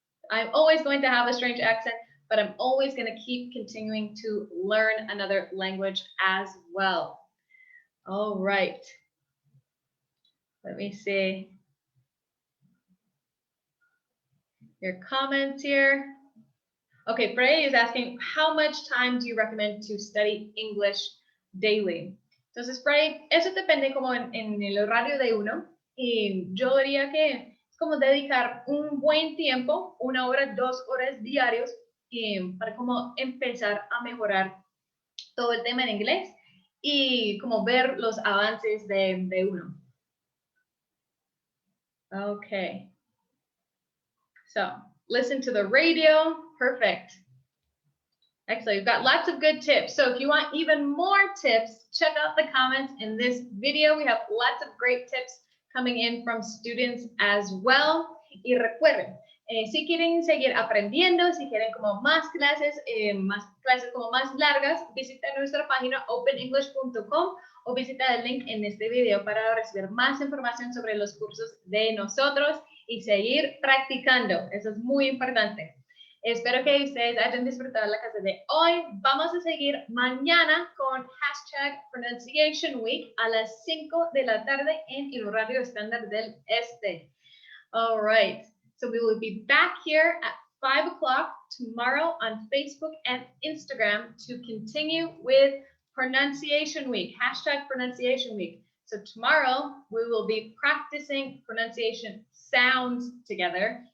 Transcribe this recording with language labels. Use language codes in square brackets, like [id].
[en] I'm always going to have a strange accent, but I'm always going to keep continuing to learn another language as well. All right. Let me see your comments here. Okay, Frey is asking, how much time do you recommend to study English daily? [es] Entonces, Frey, eso depende como en el horario de uno. Y yo diría que es como dedicar un buen tiempo, 1 hora, 2 horas diarios, para como empezar a mejorar todo el tema en inglés y como ver los avances de uno. [en] Okay. So listen to the radio. Perfect. Excellent. You've got lots of good tips. So if you want even more tips, check out the comments in this video. We have lots of great tips coming in from students as well. [es] Y recuerden, si quieren seguir aprendiendo, si quieren como más clases como más largas, visita nuestra página openenglish.com o visita el link en este video para recibir más información sobre los cursos de nosotros y seguir practicando. Eso es muy importante. Espero que ustedes hayan disfrutado la clase de hoy. Vamos a seguir mañana con hashtag Pronunciation Week a las 5 de la tarde en el horario estándar del este. [en] All right. So we will be back here at 5 o'clock tomorrow on Facebook and Instagram to continue with Pronunciation Week, hashtag Pronunciation Week. So tomorrow we will be practicing pronunciation sounds together.